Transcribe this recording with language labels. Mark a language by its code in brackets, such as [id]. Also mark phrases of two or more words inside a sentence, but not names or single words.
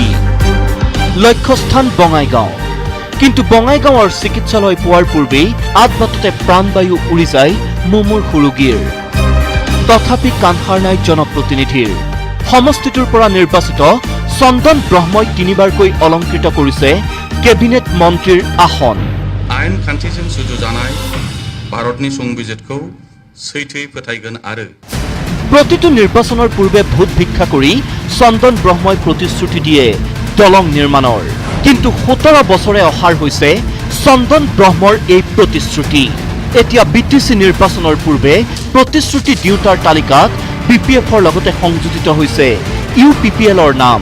[as] লক্ষ্যস্থান বঙাইগাঁও, কিন্তু বঙাইগাঁৱৰ চিকিৎসালয় পোৱাৰ পূৰ্বেই আদবাটতে প্ৰাণবায়ু উৰি যায় মুমূৰ্ষু ৰোগীৰ। তথাপি কাণসাৰ নাই জনপ্ৰতিনিধিৰ। সমষ্টিটোৰ পৰা নিৰ্বাচিত চন্দন ব্ৰহ্মই 3বাৰকৈ অলংকৃত কৰিছে কেবিনেট মন্ত্ৰীৰ আসন। [brx] आयेन खान्थिजों सुजुजानाय भारतनि संबिजितखौ सैथोयै फोथायगोन आरो [as] প্ৰতিটো নিৰ্বাচনৰ পূৰ্বে ভোট ভিক্ষা কৰি চন্দন ব্ৰহ্মই প্ৰতিশ্ৰুতি দিয়ে দলং নিৰ্মাণৰ। কিন্তু 17 বছৰে অসাৰ হৈছে চন্দন ব্ৰহ্মৰ এই প্ৰতিশ্ৰুতি। এতিয়া BTC নিৰ্বাচনৰ পূৰ্বে প্ৰতিশ্ৰুতি দিওঁতাৰ তালিকাত BPFৰ লগতে সংযোজিত হৈছে UPPLৰ নাম।